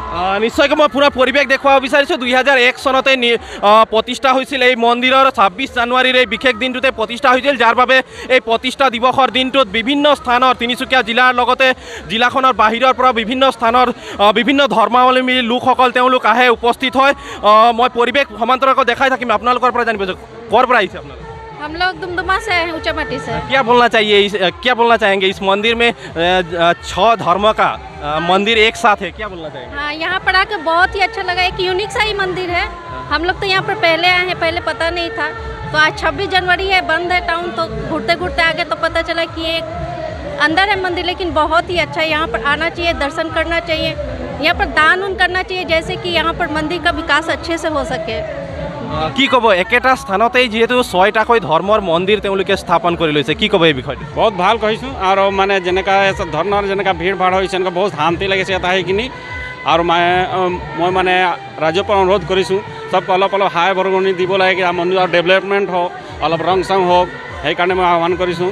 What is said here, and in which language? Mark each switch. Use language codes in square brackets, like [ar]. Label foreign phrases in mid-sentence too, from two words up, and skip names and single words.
[as] নিশ্চয়কৈ মই পুৰা পৰিৱেশ দেখুৱাব বিচাৰিছোঁ। ২০০১ চনতে প্ৰতিষ্ঠা হৈছিল এই মন্দিৰৰ ২৬ জানুৱাৰীৰ এই বিশেষ দিনটোতে প্ৰতিষ্ঠা হৈছিল, যাৰ বাবে এই প্ৰতিষ্ঠা দিৱসৰ দিনটোত বিভিন্ন স্থানৰ তিনিচুকীয়া জিলাৰ লগতে জিলাখনৰ বাহিৰৰ পৰা বিভিন্ন স্থানৰ বিভিন্ন ধৰ্মাৱলম্বী লোকসকল তেওঁলোক আহে, উপস্থিত হয়। মই পৰিৱেশ সমান্তৰালকৈ দেখাই থাকিম। আপোনালোকৰ পৰা জানিব ক'ৰ পৰা আহিছে আপোনালোক? [hi] हम लोग दुमदुमा से हैं, ऊंचामाटी से। क्या बोलना चाहेंगे इस मंदिर में 6 धर्म का मंदिर एक साथ है, क्या बोलना चाहेंगे? हाँ, यहाँ पर आके बहुत ही अच्छा लगा। एक यूनिक सा ही मंदिर है। हम लोग तो यहाँ पर पहले आए हैं, पहले पता नहीं था। तो आज 26 जनवरी है, बंद है टाउन, तो घूरते घूरते आगे तो पता चला कि एक अंदर है मंदिर, लेकिन बहुत ही अच्छा है। यहाँ पर आना चाहिए, दर्शन करना चाहिए, यहाँ पर दान उन करना चाहिए, जैसे कि यहाँ पर मंदिर का विकास अच्छे से हो सके। [as] কি ক'ব, একেটা স্থানতেই যিহেতু 6টাকৈ ধৰ্মৰ মন্দিৰ তেওঁলোকে স্থাপন কৰি লৈছে, কি ক'ব এই বিষয়টো? বহুত ভাল কৈছোঁ। আৰু মানে যেনেকুৱা ধৰণৰ যেনেকুৱা ভিৰ ভাৰ হৈছে এনেকুৱা বহুত শান্তি লাগিছে ইয়াত আহি কিনি। আৰু মই মানে ৰাজ্যৰ পৰা অনুৰোধ কৰিছোঁ চবকে অলপ সহায় বৰঙণি দিব লাগে, মন্দিৰৰ ডেভেলপমেণ্ট হওক, অলপ ৰং চং হওক, সেইকাৰণে মই আহ্বান কৰিছোঁ।